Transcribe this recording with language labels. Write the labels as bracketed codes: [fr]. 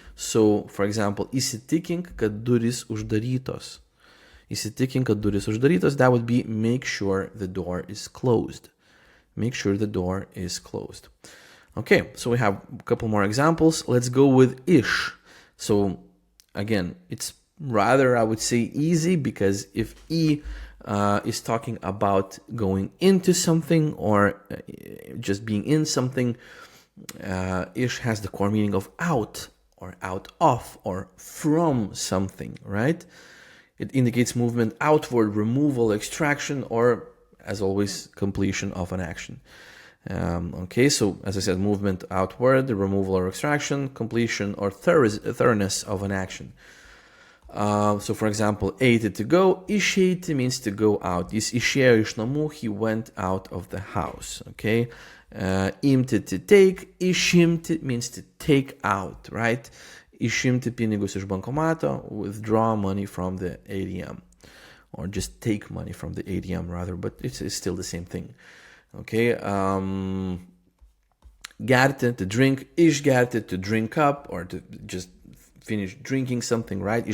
[en] So, for example, [lt] įsitikink, kad durys uždarytos. Įsitikink, kad durys uždarytos, [en] that would be make sure the door is closed. Make sure the door is closed. Okay, so we have a couple more examples. Let's go with ish. So, again, it's rather, I would say, easy because if e is talking about going into something or just being in something, ish has the core meaning of out or out of or from something, right? It indicates movement outward, removal, extraction, or, as always, completion of an action. Okay, so as I said, movement outward, the removal or extraction, completion or thoroughness of an action. So for example, eiti to go, išeiti means to go out. [lt] Jis išėjo iš namų, [en] he went out of the house. Okay, imti to take, išimti means to take out, right? [lt] Išimti pinigus iš bankomato, [en] withdraw money from the ATM, or just take money from the ATM rather, but it's still the same thing. Okay, gerti to drink, išgerti to drink up, or to just finish drinking something, right?